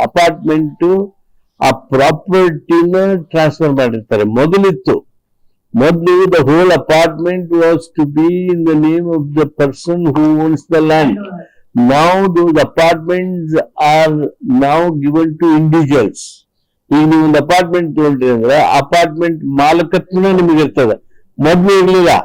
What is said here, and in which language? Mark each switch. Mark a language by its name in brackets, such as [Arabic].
[Kannada] Apartment ಆ ಪ್ರಾಪರ್ಟಿನ transfer ಮಾಡಿರ್ತಾರೆ. [English] ಮೊದಲು the whole apartment was to be in the name of the person who owns the land. Now those apartments are now given to individuals. [Kannada] ಈಗ ನೀವು ಒಂದು apartment ತಗೊಂಡ್ರಿ ಅಂದ್ರೆ apartment ಮಾಲಕತ್ವನೇ ನಿಮಗೆ ಇರ್ತದೆ. ಮೊದ್ಲು ಇರ್ಲಿಲ್ಲ.